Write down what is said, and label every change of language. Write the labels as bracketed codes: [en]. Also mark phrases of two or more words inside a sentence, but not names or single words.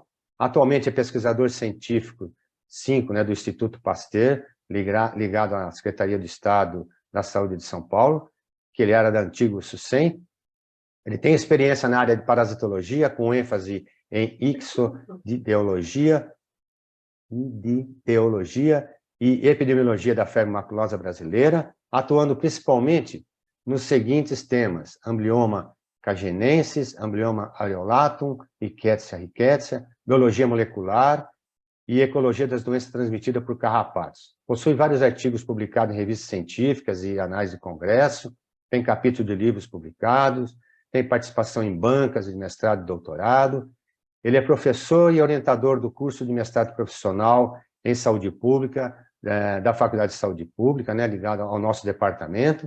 [pt] Atualmente é pesquisador científico 5, do Instituto Pasteur, ligado à Secretaria do Estado da Saúde de São Paulo, que ele era da antigo SUSEM. Ele tem experiência na área de parasitologia, com ênfase em ixodeologia e epidemiologia da febre maculosa brasileira, atuando principalmente nos seguintes temas: amblioma cagenensis, amblioma areolatum, rickettsia, biologia molecular e ecologia das doenças transmitidas por carrapatos. Possui vários artigos publicados em revistas científicas e anais de congresso, tem capítulo de livros publicados, tem participação em bancas de mestrado e doutorado. Ele é professor e orientador do curso de mestrado profissional em saúde pública, da Faculdade de Saúde Pública, ligado ao nosso departamento.